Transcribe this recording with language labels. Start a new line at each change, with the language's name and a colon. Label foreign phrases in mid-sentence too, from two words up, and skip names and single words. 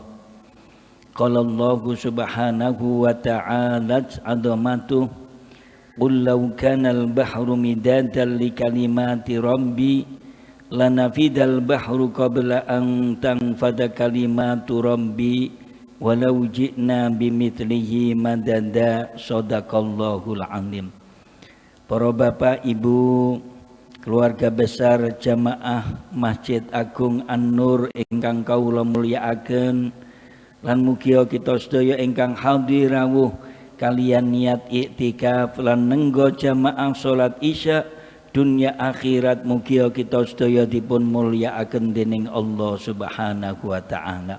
Arabic: قال الله سبحانه وتعالى عظمته قل لو كان البحر مدادا لكلمات ربي لنفد البحر قبل أن تنفد كلمات ربي ولو جئنا بمثله مددا. صدق الله العظيم.
Javanese: Para bapak ibu, keluarga besar jamaah Masjid Agung An-Nur ingkang kawula mulyakaken, lan mugia kita sedaya ingkang hadir rawuh kalian niat iktikaf lan nenggo jamaah salat isya dunya akhirat, mugia kita sedaya dipun mulyakaken dening Allah
Arabic: سبحانه وتعالى.